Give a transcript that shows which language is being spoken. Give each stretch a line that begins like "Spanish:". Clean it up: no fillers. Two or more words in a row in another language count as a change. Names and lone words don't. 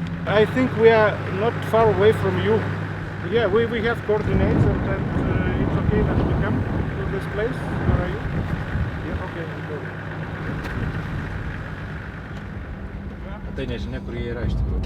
English: I think we are not far away from you. Yeah, we have coordinates and it's okay that we come to this place. Where are you? Yeah, okay.
Lithuanian: Tai nežinia, kur jie yra iš tikrųjų.